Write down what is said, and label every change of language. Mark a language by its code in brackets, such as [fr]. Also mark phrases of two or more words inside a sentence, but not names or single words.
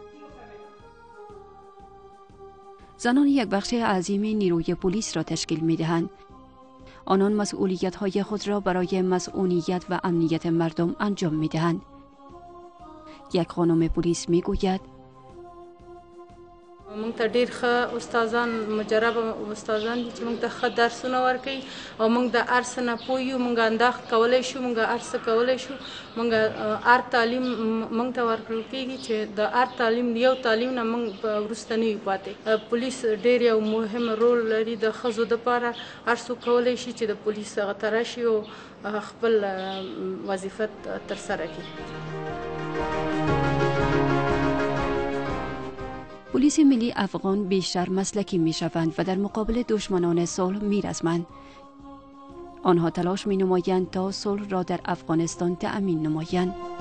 [fa] زنان یک بخش عظیم نیروی پلیس را تشکیل می دهند. آنان مسئولیت های خود را برای مسئولیت و امنیت مردم انجام می دهند. یک خانم پلیس می گوید: [ps] مونږ ته ډیر ښه استادان، مجرب استادان دي چې مونږ ته ښه درسونه ورکوي او مونږ د هر څه نه پوه یو، مونږ انداخت کولی شو، مونږ هر څه کولی شو. مونږ هر تعلیم مونږ ته ورکړل کېږي چې د هر تعلیم یو تعلیم نه مونږ وروسته نه یو پاتې. پولیس ډیر یو مهم رول لري د ښځو دپاره. هر څوک کولی شي چې د پولیس هغه ته راشي او خپل وظیفه ترسره کړي. [fa] پلیس ملی افغان بیشتر مسلکی می شوند و در مقابل دشمنان صلح می رزمند. آنها تلاش می نمایند تا صلح را در افغانستان تأمین نمایند.